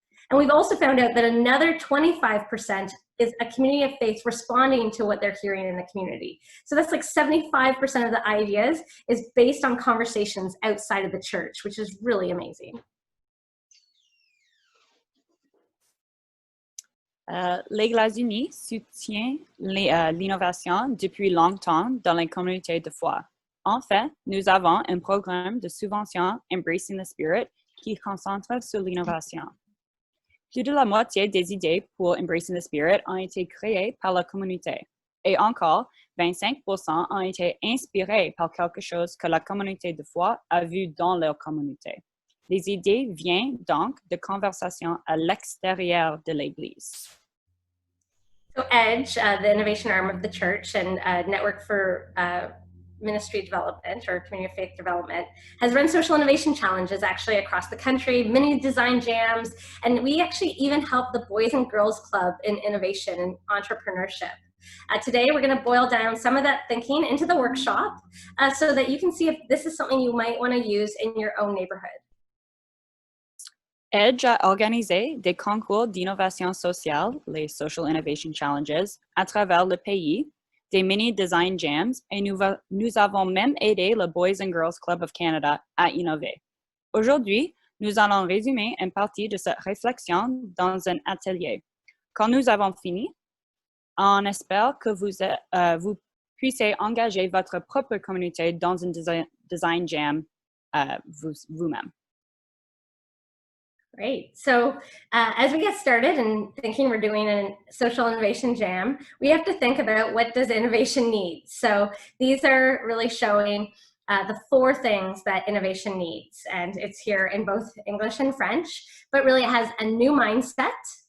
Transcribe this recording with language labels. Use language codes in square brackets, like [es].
[en] And we've also found out that another 25% is a community of faith responding to what they're hearing in the community. So that's like 75% of the ideas is based on conversations outside of the church, which is really amazing. [fr] L'Église unie soutient l'innovation depuis longtemps dans les communautés de foi. En fait, nous avons un programme de subvention Embracing the Spirit qui concentre sur l'innovation. Plus de la moitié des idées pour Embracing the Spirit ont été créées par la communauté. Et encore, 25% ont été inspirés par quelque chose que la communauté de foi a vu dans leur communauté. Les idées viennent donc de conversations à l'extérieur de l'Église. [en] So EDGE, the innovation arm of the church and Network for Ministry Development or Community of Faith Development, has run social innovation challenges actually across the country, many design jams, and we actually even help the Boys and Girls Club in innovation and entrepreneurship. Today, we're going to boil down some of that thinking into the workshop so that you can see if this is something you might want to use in your own neighborhood. [fr] EDGE a organisé des concours d'innovation sociale, les Social Innovation Challenges, à travers le pays, des mini-design jams, et nous avons même aidé le Boys and Girls Club of Canada à innover. Aujourd'hui, nous allons résumer une partie de cette réflexion dans un atelier. Quand nous avons fini, on espère que vous puissiez engager votre propre communauté dans une design jam vous-même. [en] Great. So as we get started and thinking we're doing a social innovation jam, we have to think about what does innovation need. So these are really showing the 4 things that innovation needs. And it's here in both English and French, but really it has a new mindset.